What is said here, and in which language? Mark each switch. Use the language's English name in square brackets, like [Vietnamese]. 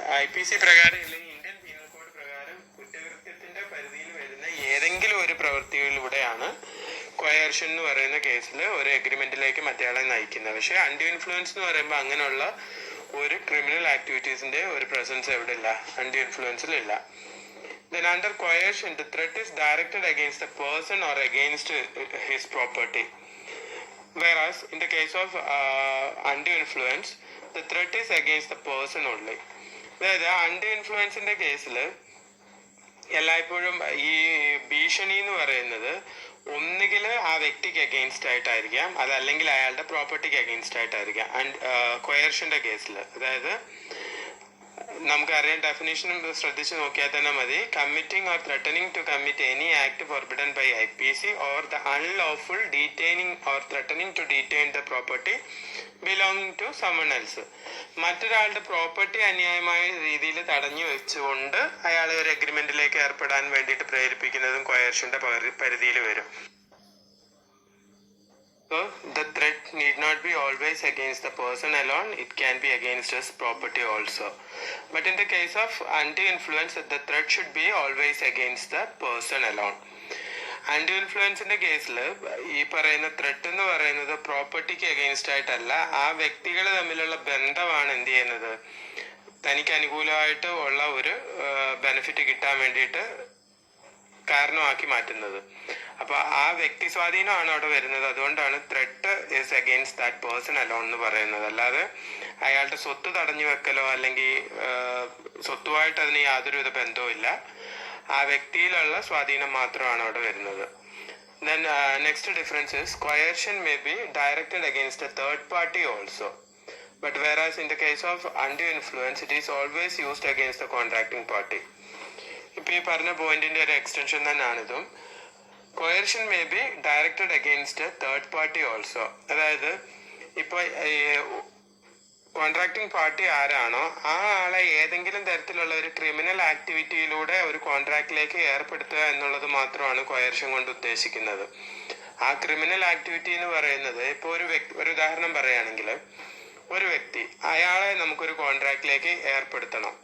[Malayalam] IPC പ്രകാരം അല്ലെങ്കിൽ Indian penal code പ്രകാരം കുറ്റകൃത്യത്തിന്റെ പരിധിയിൽ വരുന്ന ഏതെങ്കിലും ഒരു പ്രവൃത്തിയിലൂടെയാണ് കൊയർഷൻ എന്ന് പറയുന്ന കേസിൽ ഒരു എഗ്രിമെന്റിലേക്ക് മറ്റേയാളെ നയിക്കുന്നത്. പക്ഷെ അൺഡ്യൂ ഇൻഫ്ലുവൻസ് എന്ന് പറയുമ്പോൾ അങ്ങനെയുള്ള ഒരു ക്രിമിനൽ ആക്ടിവിറ്റീസിന്റെ ഒരു പ്രസൻസ് എവിടെ ഇല്ല, അൺഡ്യൂ ഇൻഫ്ലുവൻസിൽ ഇല്ല. [English] Then under coercion, the threat is directed against a person or against his property. Whereas in the case of undue influence, the threat is against the person only. [Malayalam] അതായത് undue ഇൻഫ്ലുവൻസിന്റെ കേസിൽ എല്ലായ്പ്പോഴും ഈ ഭീഷണി എന്ന് പറയുന്നത് ഒന്നുകിൽ ആ വ്യക്തിക്ക് അഗെയിൻസ്റ്റ് ആയിട്ടായിരിക്കാം, അതല്ലെങ്കിൽ അയാളുടെ പ്രോപ്പർട്ടിക്ക് അഗെയിൻസ്റ്റ് ആയിട്ടായിരിക്കാം. കൊയർഷന്റെ കേസിൽ അതായത് നമുക്കറിയാം, ഡെഫിനേഷൻ ശ്രദ്ധിച്ച് നോക്കിയാൽ തന്നെ മതി. [English] Committing or threatening to commit any act forbidden by IPC or the unlawful detaining or threatening to detain the property belonging to someone else. [Malayalam] മറ്റൊരാളുടെ പ്രോപ്പർട്ടി അന്യായമായ രീതിയിൽ തടഞ്ഞു വെച്ചുകൊണ്ട് അയാളെ ഒരു എഗ്രിമെന്റിലേക്ക് ഏർപ്പെടാൻ വേണ്ടിയിട്ട് പ്രേരിപ്പിക്കുന്നതും കൊയർഷന്റെ പരിധിയിൽ വരും. [English] So the threat need not be always against the person alone, it can be against his property also. But in the case of undue influence, the threat should be always against the person alone. [Malayalam] Undue ഇൻഫ്ലുവൻസിന്റെ കേസിൽ ഈ പറയുന്ന threat എന്ന് പറയുന്നത് പ്രോപ്പർട്ടിക്ക് against ആയിട്ടല്ല, ആ വ്യക്തികൾ തമ്മിലുള്ള ബന്ധമാണ് എന്ത് ചെയ്യുന്നത്, തനിക്ക് അനുകൂലമായിട്ട് ഉള്ള ഒരു ബെനിഫിറ്റ് കിട്ടാൻ വേണ്ടിയിട്ട് കാരണമാക്കി മാറ്റുന്നത്. അപ്പൊ ആ വ്യക്തി സ്വാധീനമാണ് അവിടെ വരുന്നത്. അതുകൊണ്ടാണ് [English] threat is against that person alone [Malayalam] എന്ന് പറയുന്നത്. അല്ലാതെ അയാളുടെ സ്വത്ത് തടഞ്ഞു വെക്കലോ അല്ലെങ്കിൽ സ്വത്തുമായിട്ട് അതിന് യാതൊരുവിധ ബന്ധവും ഇല്ല, ആ വ്യക്തിയിലുള്ള സ്വാധീനം മാത്രമാണ് അവിടെ വരുന്നത്. [English] Then next difference is coercion may be directed against a third party also, but whereas in the case of undue influence it is always used against the contracting party. [Malayalam] ഇപ്പൊ ഈ പറഞ്ഞ പോയിന്റിന്റെ ഒരു extension തന്നെയാണിതും. [English] coercion may be directed against a third party also. [Malayalam] അതായത് ഇപ്പൊ contracting party ആരാണോ ആ ആളെ ഏതെങ്കിലും തരത്തിലുള്ള ഒരു ക്രിമിനൽ ആക്ടിവിറ്റിയിലൂടെ ഒരു കോൺട്രാക്റ്റിലേക്ക് ഏർപ്പെടുത്തുക എന്നുള്ളത് മാത്രമാണ് കൊയർഷൻ കൊണ്ട് ഉദ്ദേശിക്കുന്നത്. ആ ക്രിമിനൽ ആക്ടിവിറ്റി എന്ന് പറയുന്നത് ഇപ്പൊ ഒരു ഉദാഹരണം പറയുകയാണെങ്കിൽ, ഒരു വ്യക്തി അയാളെ നമുക്കൊരു കോൺട്രാക്റ്റിലേക്ക് ഏർപ്പെടുത്തണം.